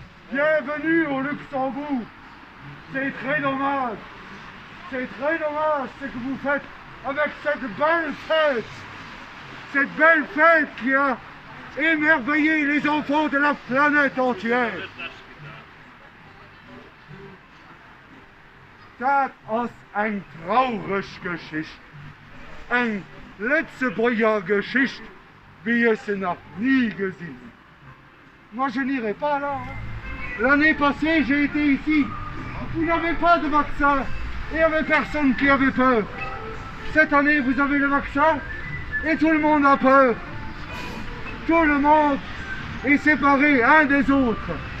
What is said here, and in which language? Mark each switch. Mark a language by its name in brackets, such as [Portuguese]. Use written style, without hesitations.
[French] Bienvenue au Luxembourg. C'est très dommage. C'est très dommage ce que vous faites avec cette belle fête. Cette belle fête qui a émerveillé les enfants de la planète entière. [German] Das ist eine traurige Geschichte. Eine Lützeburger Geschichte, wie ich sie noch nie gesehen. [French] Moi, je n'irai pas là. L'année passée, j'ai été ici. Vous n'avez pas de vaccin. Et il n'y avait personne qui avait peur. Cette année, vous avez le vaccin et tout le monde a peur. Tout le monde est séparé un des autres.